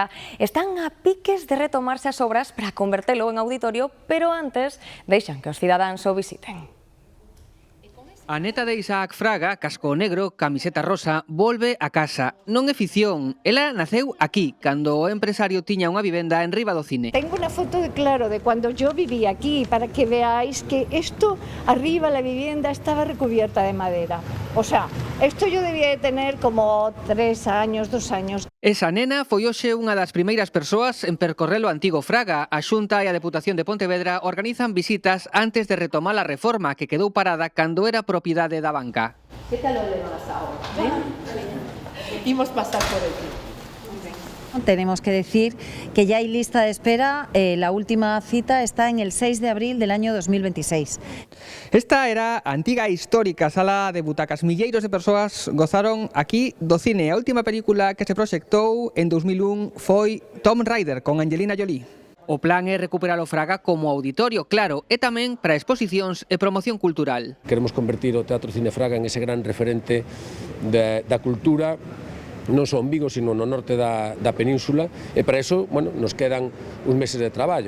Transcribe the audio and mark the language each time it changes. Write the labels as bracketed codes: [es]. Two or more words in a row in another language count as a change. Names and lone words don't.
[gl] Están a piques de retomarse as obras para convertelo en auditorio, pero antes deixan que os cidadáns o visiten. A neta de Isaac Fraga, casco negro, camiseta rosa, volve a casa. Non é ficción, ela naceu aquí, cando o empresario tiña unha vivenda en riba do cine. [es] Tengo una foto de claro de cuando yo vivía aquí, para que veáis que esto, arriba la vivienda estaba recubierta de madera. O sea, esto yo debía de tener como 3 años, 2 años. [gl] Esa nena foi hoxe unha das primeiras persoas en percorrer o antigo Fraga. A Xunta e a Deputación de Pontevedra organizan visitas antes de retomar a reforma que quedou parada cando era propiedade da banca. [es] ¿Qué tal lo lemas ahora? [gl] Imos pasar por aquí. [es] Tenemos que decir que ya hay lista de espera, la última cita está en el 6 de abril del año 2026. [gl] Esta era a antiga e histórica sala de butacas. Milleiros de persoas gozaron aquí do cine. A última película que se proxectou en 2001 foi Tomb Raider con Angelina Jolie. O plan é recuperar o Fraga como auditorio, claro, e tamén para exposicións e promoción cultural. Queremos convertir o Teatro Cine Fraga en ese gran referente da cultura, non só en Vigo, sino no norte da península, e para iso, bueno, nos quedan uns meses de traballo.